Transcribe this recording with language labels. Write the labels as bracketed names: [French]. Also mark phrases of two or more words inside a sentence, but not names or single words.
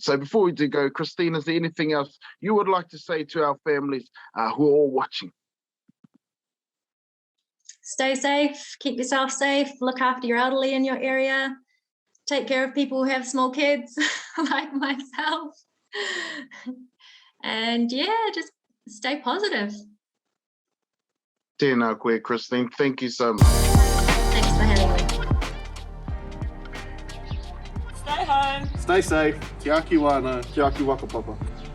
[English] So before we do go, Christine, is there anything else you would like to say to our families who are all watching? Stay safe, keep yourself safe, look after your elderly in your area, take care of people who have small kids like myself. And just stay positive. [Māori] Tēnā koe, [English] Christine. Thank you so much. Thanks for having me. Stay home. Stay safe. Te aki wāna, te aki waka papa.